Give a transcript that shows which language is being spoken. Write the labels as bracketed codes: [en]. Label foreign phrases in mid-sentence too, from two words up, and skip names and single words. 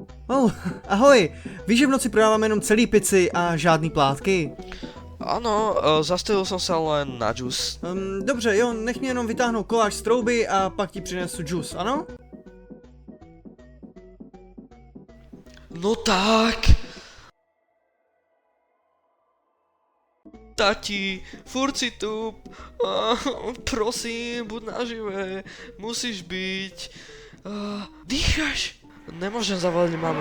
[cs] Ahoj, víš, že v noci prodávám jenom celý pici a žádný plátky? [sk] Áno, zastavil som sa len na džus. [cs] Dobře, jo, nech mě jenom vytáhnout koláč z trouby a pak ti přinesu džus, ano? No tak. Tati, furt si tu. [sk] Prosím, buď nažive. Musíš byť. Dýcháš? Nemôžem zavoliť mame.